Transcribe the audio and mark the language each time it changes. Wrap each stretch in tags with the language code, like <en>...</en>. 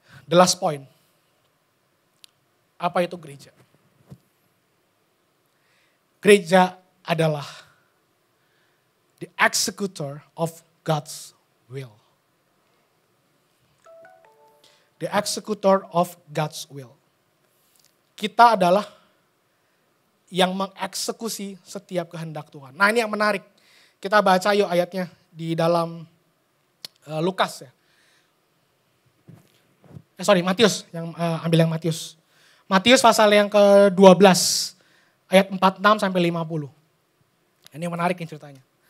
<en>The last point.</en> <id>Apa itu gereja? Gereja adalah</id> <en>the executor of God's will. The executor of God's will.</en> <id>Kita adalah yang mengeksekusi setiap kehendak Tuhan. Nah ini yang menarik. Kita baca yuk ayatnya di dalam Lukas ya. Matius, ambil yang Matius. Matius pasal yang ke-12, ayat 46 sampai 50. Ini yang menarik nih ceritanya.</id>